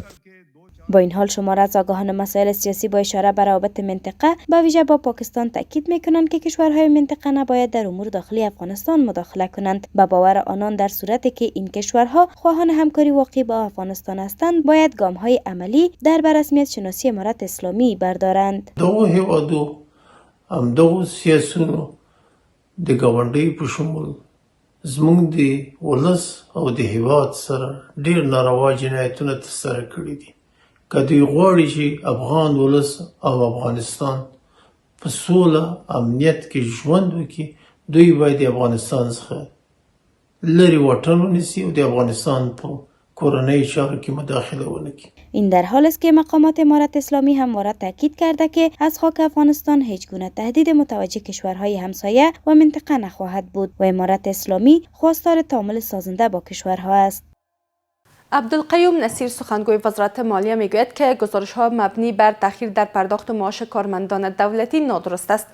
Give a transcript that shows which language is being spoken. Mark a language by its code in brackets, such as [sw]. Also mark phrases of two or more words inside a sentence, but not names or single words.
[fa] با این حال شمار از آگاهان مسائل سیاسی با اشاره به روابط منطقه به ویژه با پاکستان تاکید میکنند که کشورهای منطقه نباید در امور داخلی افغانستان مداخله کنند. به باور آنان در صورتی که این کشورها خواهان همکاری واقعی با افغانستان هستند باید گام‌های عملی در رسمیت شناسی امارت اسلامی بردارند. [ps] دغه هیوادو همدغه سیاسونو د ګاونډۍ په شمول زموږ د ولس او د هیواد سره ډېر ناروا جنایتونه ترسره کړي دي. که دوی غواړي چې افغان ولس او افغانستان په سوله امنیت کې ژوند وکړي دوی باید د افغانستان څخه لرې واټن ونیسي او د افغانستان په کورنۍ چارو کې مداخله ونه کړي. [fa] این در حال است که مقامات امارت اسلامی همواره تاکید کرده که از خاک افغانستان هیچ گونه تهدید متوجه کشورهای همسایه و منطقه نخواهد بود و امارت اسلامی خواستار تعامل سازنده با کشورها است. عبدالقیوم نصیر سخنگوی وزارت مالیه میگوید که گزارش‌ها مبنی بر تأخیر در پرداخت معاش کارمندان دولتی نادرست است.